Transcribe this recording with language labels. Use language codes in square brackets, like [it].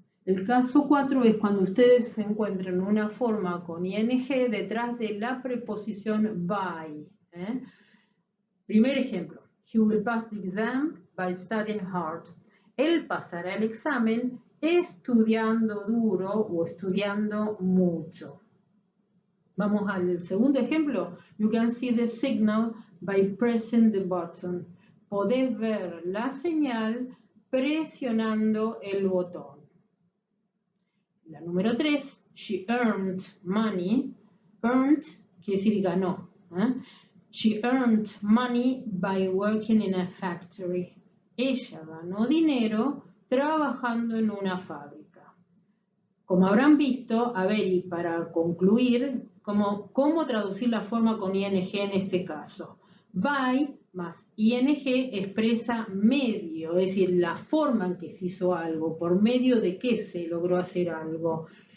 [es] El caso 4 es cuando ustedes se encuentran una forma con ing detrás de la preposición by. Primer ejemplo, [en] he will pass the exam by studying hard. [es] Él pasará el examen estudiando duro o estudiando mucho. Vamos al segundo ejemplo. [en] You can see the signal by pressing the button. [es] Podés ver la señal presionando el botón. La número 3, [en] she earned money. [es] Earned quiere decir ganó. [en] She earned money by working in a factory. [es] Ella ganó dinero trabajando en una fábrica. Como habrán visto, a ver, y para concluir, ¿cómo traducir la forma con ing en este caso? By más ing expresa medio, es decir, la forma en que se hizo algo, por medio de qué se logró hacer algo.